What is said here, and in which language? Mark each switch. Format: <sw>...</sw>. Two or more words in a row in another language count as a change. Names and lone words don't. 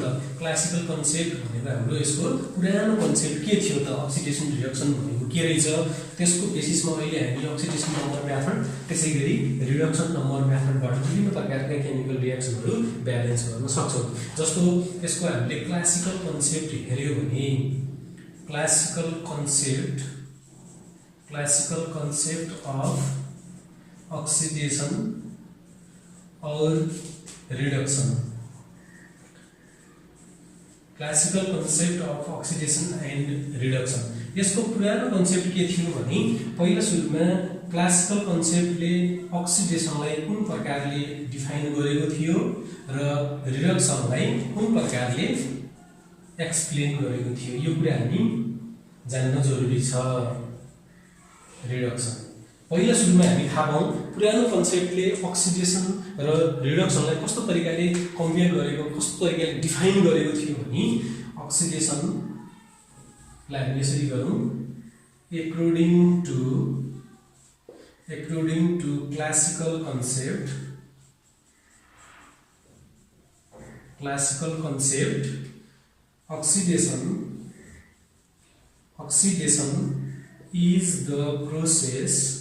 <en>classical concept</en> <ne>भनेको हाम्रो यसको पुरानो कन्सेप्ट के थियो त,</ne> <en>oxidation reduction</en> <ne>भनेको के रहेछ, त्यसको बेसिसमा अहिले हामी</ne> <en>oxidation number method</en> <ne>त्यसैगरी</ne> <en>reduction number method</en> <ne>विभिन्न प्रकारका</ne> <en>chemical reactions</en> <ne>ब्यालेन्स गर्न सक्छौँ। जस्तो यसको हामीले</ne> <en>classical concept</en> <ne>हेर्यो भने</ne> <en>classical concept of oxidation और reduction, classical concept of oxidation and reduction.</en> <ne>यसको पुरानो कन्सेप्ट के थियो भने पहिला सुरुमा</ne> <en>classical concept</en> <ne>अक्सिडेसनलाई कुन प्रकारले डिफाइन गरेको थियो र रिडक्सनलाई कुन प्रकारले एक्सप्लेन गरेको थियो, यो कुरा हामी जान्न जरुरी छ। रिडक्सन पहिला सुरुमा हामी थाहा पाऊँ पुरानो कन्सेप्टले अक्सिडेसन र रिडक्सनलाई कस्तो तरिकाले कम्पेयर गरेको, कस्तो तरिकाले डिफाइन गरेको थियो भने अक्सिडेसनलाई हामी यसरी गरौँ,</ne> <en>according to classical concept oxidation is the process</en>